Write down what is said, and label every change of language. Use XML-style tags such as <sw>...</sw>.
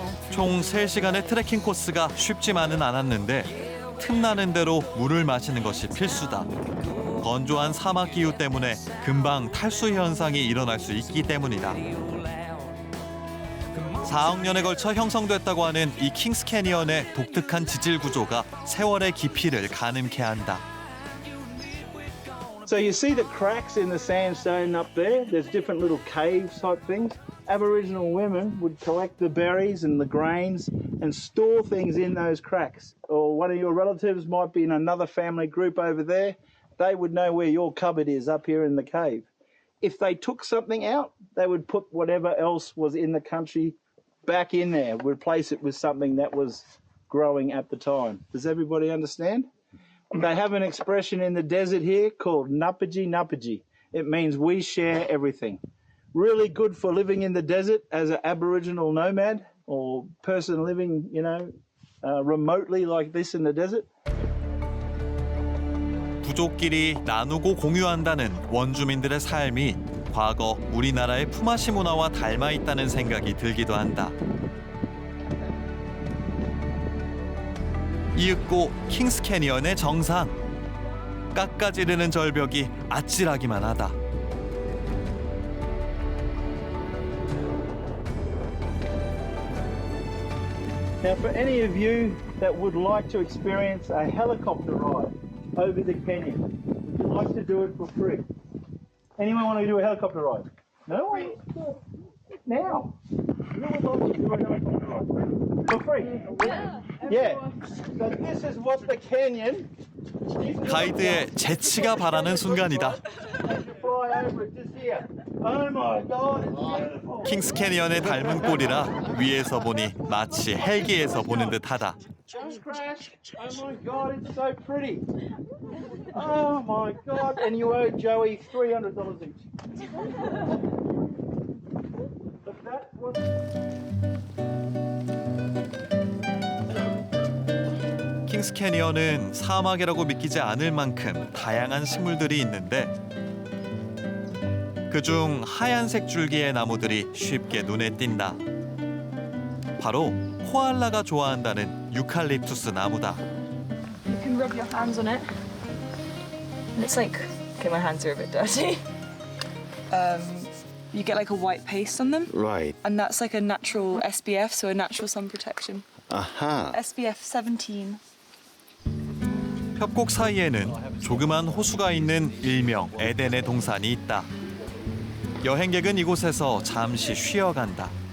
<ko>총 3시간의 트레킹 코스가 쉽지만은 않았는데 틈나는 대로 물을 마시는 것이 필수다. 건조한 사막 기후 때문에 금방 탈수 현상이 일어날 수 있기 때문이다. 4억 년에 걸쳐 형성됐다고 하는 이 킹스 캐니언의 독특한 지질 구조가 세월의 깊이를 가늠케 한다.</ko> <en>So you see the cracks in the sandstone up there? There's different little cave type things. Aboriginal women would collect the berries and the grains and store things in those cracks. Or one of your relatives might be in another family group over there. They would know where your cupboard is up here in the cave. If they took something out, they would put whatever else was in the country back in there, replace it with something that was growing at the time. Does everybody understand? They have an expression in the desert here called Napaji Napaji. It means we share everything. Really good for living in the desert as an Aboriginal nomad or person living, remotely like this in the desert.</en> <ko>부족끼리 나누고 공유한다는 원주민들의 삶이 과거 우리나라의 품앗이 문화와 닮아 있다는 생각이 들기도 한다. 이윽고 킹스 캐니언의 정상. 깎아지르는 절벽이 아찔하기만 하다.</ko> <en>Now, for any of you that would like to experience a helicopter ride over the canyon, would you like to do it for free? Anyone want to do a helicopter ride? No one? Now. Who would like to do a helicopter ride? For free? Yeah. So this is what the canyon.</en> <ko>가이드의 재치가 바라는 순간이다.</ko> <en>Fly over it just here. Oh my God, it's beautiful.</en> <ko>킹스 캐니언의 닮은 꼴이라 위에서 보니 마치 헬기에서 보는 듯하다.</ko> <en>Don't crash. Oh my God, it's so pretty. Oh my God, and you owe Joey $300 each. But that was...</en> <ko>킹스 캐니언은 사막이라고 믿기지 않을 만큼 다양한 식물들이 있는데 그중 하얀색 줄기의 나무들이 쉽게 눈에 띈다. 바로 코알라가 좋아한다는 유칼립투스 나무다.</ko> <en>You can rub your hands on it. And it's like, okay, my hands are a bit dirty. You get like a white paste on them. Right. And that's like a natural SPF, so a natural sun protection. Aha. SPF 17.</en> <ko>협곡 사이에는 조그만 호수가 있는 일명 에덴의 동산이 있다. 여행객은 이곳에서 잠시 쉬어간다.</ko>